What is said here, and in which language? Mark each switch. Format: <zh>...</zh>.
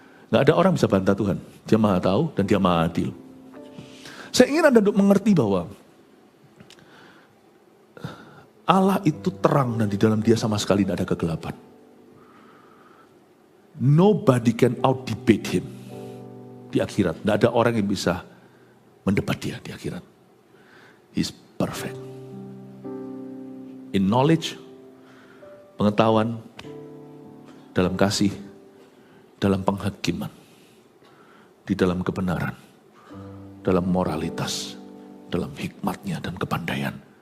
<id>Enggak ada orang bisa bantah Tuhan. Dia maha tahu dan dia maha adil. Saya ingin Anda mengerti bahwa Allah itu terang dan di dalam dia sama sekali tidak ada kegelapan.</id> <en>Nobody can out-debate him.</en> <id>Di akhirat. Tidak ada orang yang bisa mendebat dia di akhirat.</id> <en>He's perfect. In knowledge,</en> <id>pengetahuan, dalam kasih, dalam penghakiman, di dalam kebenaran, dalam moralitas, dalam hikmatnya dan kepandaian.</id>